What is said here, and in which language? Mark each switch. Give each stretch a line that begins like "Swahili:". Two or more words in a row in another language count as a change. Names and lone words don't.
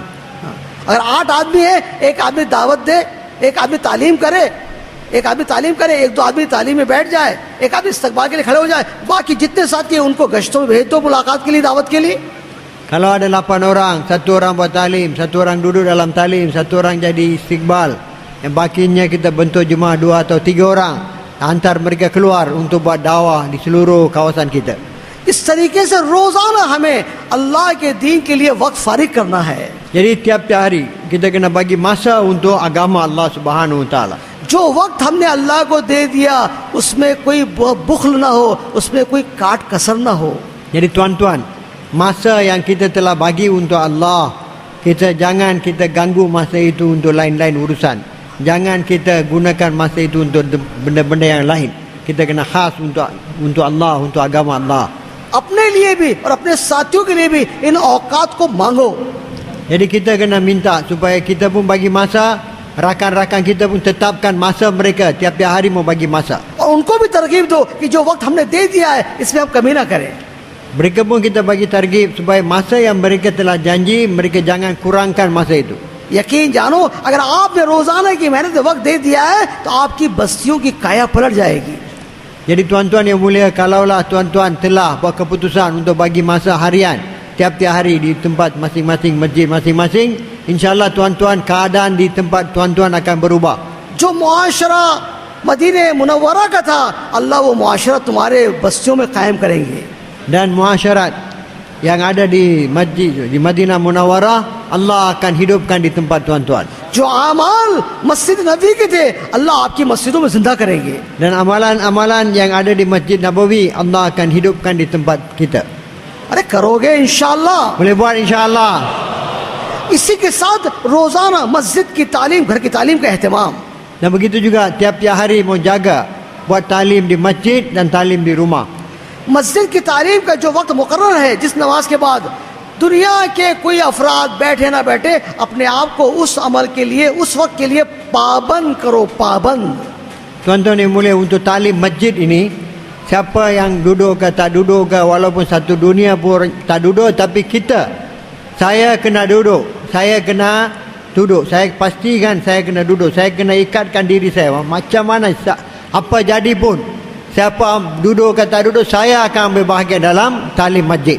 Hindi: अगर 8 आदमी है, एक आदमी दावत दे, एक आदमी तालीम करे, एक आदमी तालीम करे, एक दो आदमी तालीम में बैठ जाए, एक आदमी इस्तकबाल के लिए खड़े हो जाए, बाकी जितने साथी हैं उनको गश्तों में भेज दो मुलाकात के लिए, दावत के लिए।
Malay: Kalau ada 8 orang, satu orang buat talim, satu orang duduk dalam talim, satu orang jadi istiqbal, yang bakinya kita bentuk jemaah 2 atau 3 orang, hantar mereka keluar untuk buat dakwah di seluruh kawasan kita.
Hindi: इस तरीके से रोजाना हमें अल्लाह के दीन के लिए वक्त फारिग करना है।
Malay: Jadi tiap-tiap hari kita kena bagi masa untuk agama Allah
Arabic: سبحانه و تعالى.
Hindi: जो वक्त हमने अल्लाह को दे दिया उसमें कोई बुखल ना हो, उसमें कोई काट कसर ना हो।
Malay: Jadi tuan-tuan, masa yang kita telah bagi untuk Allah, jangan kita ganggu masa itu untuk lain-lain urusan. Jangan kita gunakan masa itu untuk benda-benda yang lain. Kita kena khas untuk Allah, untuk agama Allah.
Hindi: अपने लिए भी और अपने साथियों के लिए भी इन औकात को मांगो।
Malay: Jadi kita kena minta supaya kita pun bagi masa, rakan-rakan kita pun tetapkan masa mereka tiap-tiap hari mau bagi masa.
Hindi: और उनको भी तरकीब दो कि जो वक्त हमने दे दिया है इसमें आप कमी ना करें।
Malay: Mereka pun kita bagi targib supaya masa yang mereka telah janji, mereka jangan kurangkan masa itu.
Hindi: यकीन जानो, अगर आपने रोजाना की मेहनत वक्त दे दिया है तो आपकी बस्तियों की काया पलट जाएगी।
Malay: Jadi tuan-tuan yang mulia, kalaulah tuan-tuan telah buat keputusan untuk bagi masa harian tiap-tiap hari di tempat masing-masing, masjid masing-masing, insyaAllah tuan-tuan keadaan di tempat tuan-tuan akan berubah.
Hindi: जो मुआशरा मदीने मुनव्वरा का था, अल्लाह वो मुआशरा तुम्हारे बस्तियों में कायम करेंगे।
Malay: Dan muasyarat yang ada di masjid di Madinah Munawwarah, Allah akan hidupkan di tempat tuan-tuan.
Hindi: जो आमाल मस्जिद नबी के थे, अल्लाह आपकी मस्जिदों में जिंदा करेंगे।
Malay: Dan amalan-amalan yang ada di Masjid Nabawi, Allah akan hidupkan di tempat kita.
Hindi: अरे करोगे इंशाअल्लाह।
Malay: Boleh buat insya-Allah.
Hindi: इसी के साथ रोजाना मस्जिद की तालीम, घर की तालीम का एहतमाम।
Malay: Dan begitu juga tiap-tiap hari mau jaga buat talim di masjid dan talim di rumah.
Hindi: मस्जिद की तालीम का जो वक्त मुकर्रर है, जिस नमाज के बाद दुनिया के कोई अफराद बैठे ना बैठे, अपने आप को उस अमल के लिए, उस वक्त के लिए पाबंद करो, पाबंद।
Malay: Tuan-tuan yang mulia, untuk talim masjid ini, siapa yang duduk ke tak duduk ke, walaupun satu dunia pun tak duduk, tapi kita, saya kena duduk, saya kena duduk, saya pastikan saya kena duduk, saya kena ikatkan diri saya, macam mana apa jadi pun, siapa duduk ke tak duduk, saya akan ambil bahagian dalam talim masjid.